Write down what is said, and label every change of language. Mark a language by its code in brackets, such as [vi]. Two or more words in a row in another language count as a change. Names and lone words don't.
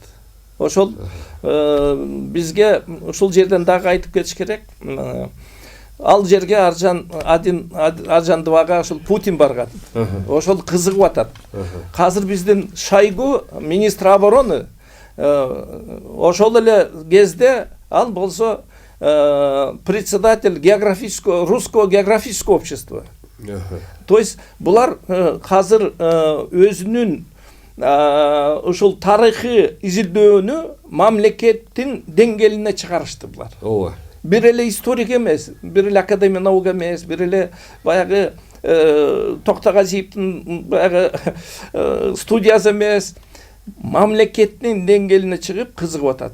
[ky] Ошол бизге ушул жерден дагы айтып кетиш керек. Ал жерге Аржандыбага ошол Путин барган. Ошол кызыгып атат. Азыр биздин Шойгу [ru] министр обороны [ky] ошол эле кезде ал болсо [ru] председатель русского географического общества. То есть [ky] булар азыр өзүнүн ушул тарыхый изилдөөнү мамлекеттин деңгээлине чыгарышты булар. Ооба. Бир эле историк эмес, бир эле [ru] академия наук [ky] эмес, бир эле баягы Токтогазиевдин баягы студиясы эмес, мамлекеттин деңгээлине чыгып кызыгып атат.